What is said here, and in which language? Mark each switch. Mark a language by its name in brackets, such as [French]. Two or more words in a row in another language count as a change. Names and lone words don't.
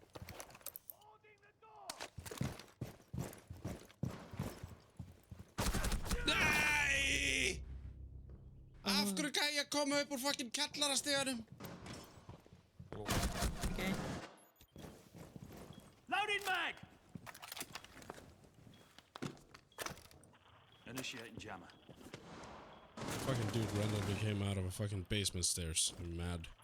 [Icelandic] Nei! Af hverju gæi ég að koma upp úr fucking kjallarastiganum? [English] Ok. Loading mag! Initiating jammer. Fucking dude randomly came out of a fucking basement stairs. I'm mad.